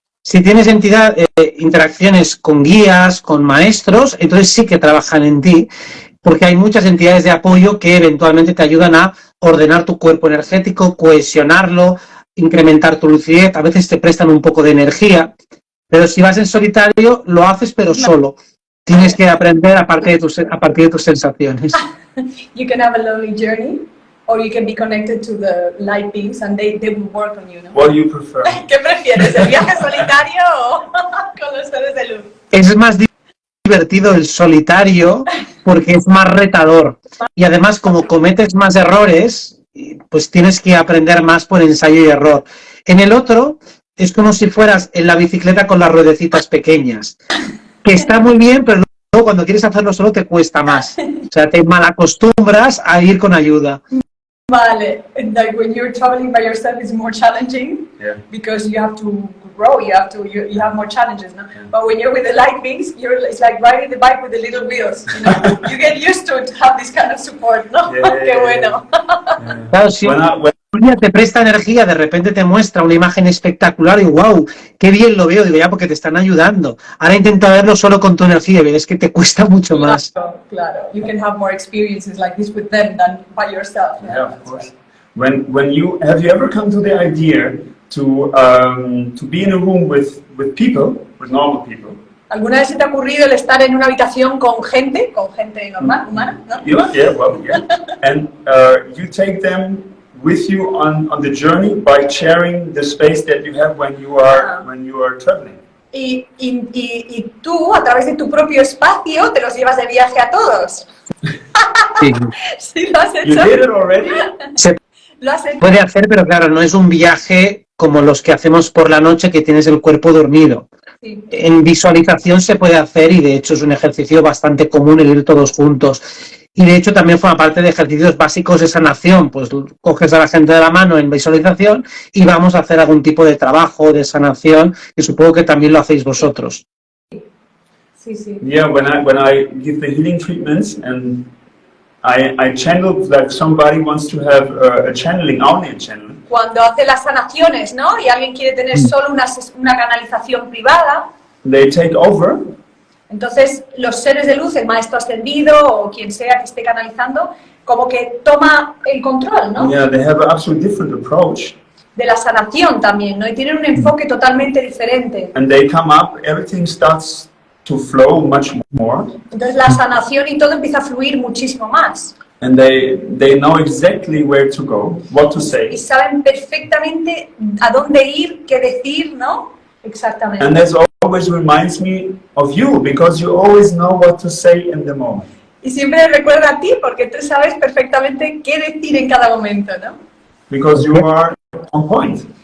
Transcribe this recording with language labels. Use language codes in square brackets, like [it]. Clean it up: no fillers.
[es] Si tienes interacciones con guías, con maestros, entonces sí que trabajan en ti, porque hay muchas entidades de apoyo que eventualmente te ayudan a ordenar tu cuerpo energético, cohesionarlo, incrementar tu lucidez, a veces te prestan un poco de energía, pero si vas en solitario lo haces pero solo. Tienes que aprender a partir de tus sensaciones. [en] You can have a lonely journey, or you can be connected to the light beings and they will work on you, ¿no? What do you prefer? [es] ¿Qué prefieres, el viaje solitario o con los seres de luz? Es más divertido el solitario porque es más retador. Y además, como cometes más errores, pues tienes que aprender más por ensayo y error. En el otro, es como si fueras en la bicicleta con las ruedecitas pequeñas, que está muy bien, pero luego cuando quieres hacerlo solo te cuesta más. O sea, te malacostumbras a ir con ayuda. [en] Vale, like when you're traveling by yourself, it's more challenging because you have to grow, you have more challenges, no? But when you're with the light wings, it's like riding the bike with the little wheels, you know? You get used to have this kind of support, ¿no? [es] Qué bueno. Claro, si un día te presta energía, de repente te muestra una imagen espectacular y wow, qué bien lo veo, digo ya porque te están ayudando. Ahora intenta verlo solo con tu energía y ves que te cuesta mucho más. Claro. [en] You can have more experiences like this with them than by yourself. Yeah, of course. When you have you ever come to the idea to be in a room with people, with normal people? [es] ¿Alguna vez se te ha ocurrido el estar en una habitación con gente normal, humana, ¿no? [en] Yeah. And you take them with you on the journey by sharing the space that you have when you are traveling. [es] Y tú, a través de tu propio espacio, te los llevas de viaje a todos. Sí. ¿Sí lo has hecho? [en] You did it already? [es] Se ¿Lo has hecho? puede hacer, pero claro, no es un viaje como los que hacemos por la noche que tienes el cuerpo dormido. Sí. En visualización se puede hacer y de hecho es un ejercicio bastante común el ir todos juntos. Y de hecho también forma parte de ejercicios básicos de sanación, pues coges a la gente de la mano en visualización y vamos a hacer algún tipo de trabajo de sanación, que supongo que también lo hacéis vosotros. Sí. [en] Yeah, when I give the healing treatments and I channel, like somebody wants to have a channeling, only a channeling. [es] Cuando hace las sanaciones, ¿no? Y alguien quiere tener solo una canalización privada, [en] They take over. [es] entonces los seres de luz, el maestro ascendido o quien sea que esté canalizando, como que toma el control, ¿no? [en] Yeah, they have an absolutely different approach. [es] De la sanación también, ¿no? Y tienen un enfoque totalmente diferente. [en] And they come up, everything starts to flow much more. [es] Entonces la sanación y todo empieza a fluir muchísimo más. [en] And they know exactly where to go, what to [es] Y [en] say. [es] saben perfectamente a dónde ir, qué decir, ¿no? Exactamente. [en] And that always reminds me of you, because you always know what to say in the moment. [es] Y siempre recuerda a ti porque tú sabes perfectamente qué decir en cada momento, ¿no? [en] Because you are on point.